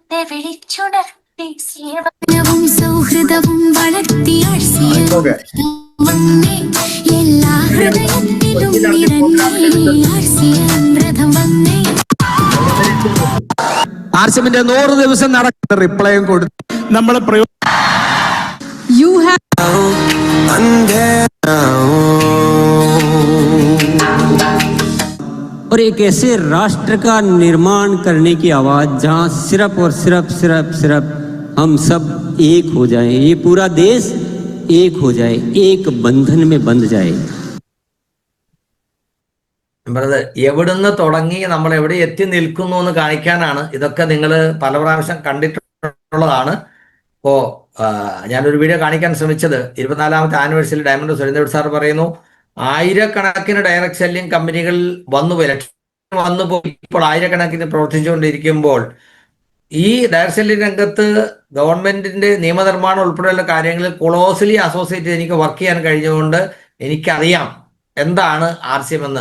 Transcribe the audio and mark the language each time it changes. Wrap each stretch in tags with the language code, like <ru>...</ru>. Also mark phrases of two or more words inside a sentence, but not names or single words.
<ml>വിളിച്ചുണർത്തി സൗഹൃദവും വളർത്തി ഓക്കെ വന്നേ എല്ലാ ഹൃദയത്തിലും നിറഞ്ഞേ ആർസിയം രഥം വന്നേ. ആർസിഎമ്മിന്റെ 100 ദിവസം നടക്കുന്ന റിപ്ലൈയും കൊടുത്തു നമ്മൾ</ml> <en>You have</en> <hi>और एक ऐसे राष्ट्र का निर्माण करने की आवाज जहां सिर्फ और सिर्फ हम सब एक हो जाएं, ये पूरा देश एक हो जाए, एक बंधन में बंध जाए.</hi> <ml>എവിടുന്ന് തുടങ്ങി നമ്മൾ എവിടെ എത്തി നിൽക്കുന്നു എന്ന് കാണിക്കാനാണ്. ഇതൊക്കെ നിങ്ങൾ പല പ്രാവശ്യം കണ്ടിട്ടുള്ളതാണ്. ഇപ്പോ ഞാനൊരു വീഡിയോ കാണിക്കാൻ ശ്രമിച്ചത് 24ാമത്തെ</ml> <en>anniversary diamond</en> <ml>സുരേന്ദ്രൻ സാർ പറയുന്നു, ആയിരക്കണക്കിന്</ml> <en>direct selling</en> <ml>കമ്പനികൾ വന്നുപോയി ഇപ്പോൾ ആയിരക്കണക്കിന് പ്രവർത്തിച്ചുകൊണ്ടിരിക്കുമ്പോൾ ഈ</ml> <en>direct selling</en> <ml>രംഗത്ത് ഗവൺമെന്റിന്റെ നിയമനിർമ്മാണം ഉൾപ്പെടെയുള്ള കാര്യങ്ങളിൽ</ml> <en>closely associate</en> <ml>എനിക്ക് വർക്ക് ചെയ്യാൻ കഴിഞ്ഞുകൊണ്ട് എനിക്കറിയാം എന്താണ് ആർസിഎം എന്ന്.</ml>